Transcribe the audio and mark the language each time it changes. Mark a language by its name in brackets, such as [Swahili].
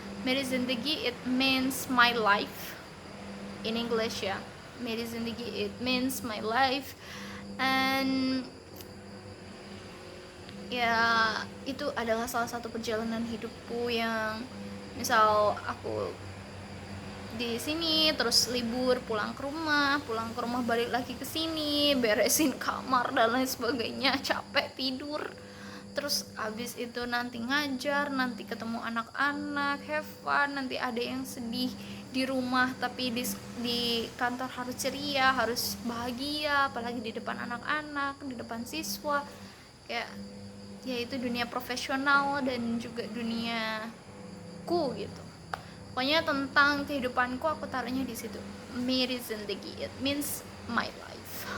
[English] Mary Zindagi it means my life in English ya. Mary Zindagi it means my life. [Indonesian] And ya itu adalah salah satu perjalanan hidupku yang misal aku di sini terus libur pulang ke rumah balik lagi ke sini beresin kamar dan lain sebagainya, capek tidur, terus abis itu nanti ngajar, nanti ketemu anak-anak, have fun, nanti ada yang sedih di rumah tapi di kantor harus ceria, harus bahagia, apalagi di depan anak-anak, di depan siswa, kayak ya itu dunia profesional dan juga duniaku gitu. Pokoknya tentang kehidupanku aku taruhnya di situ. [English] Miri Zindagi, it means my life.